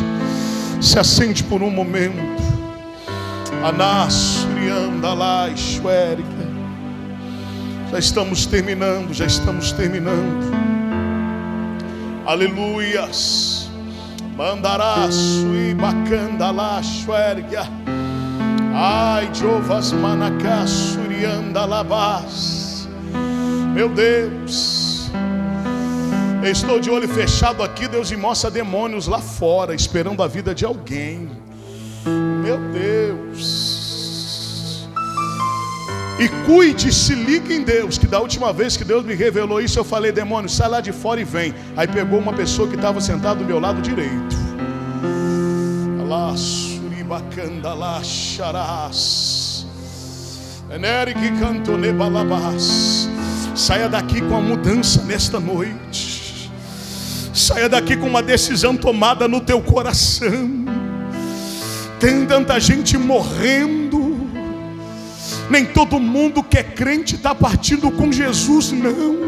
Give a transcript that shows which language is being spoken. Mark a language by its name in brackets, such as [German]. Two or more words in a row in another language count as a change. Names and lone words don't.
[Portuguese] Se assente por um momento. Anasrianda lá, Ixuérica. Já estamos terminando, já estamos terminando. Aleluias. Mandaraço e bacanda lá, Ixuérica. Ai, Jovas manacá, surianda labás. Meu Deus. Eu estou de olho fechado aqui, Deus me mostra demônios lá fora, esperando a vida de alguém. Meu Deus. E cuide, se ligue em Deus, que da última vez que Deus me revelou isso, eu falei: demônio, sai lá de fora e vem. Aí pegou uma pessoa que estava sentada do meu lado direito. Alá, suribacanda, lá, xarás. Enérique canto nebalabás. Saia daqui com a mudança nesta noite. Saia daqui com uma decisão tomada no teu coração. Tem tanta gente morrendo. Nem todo mundo que é crente está partindo com Jesus, não.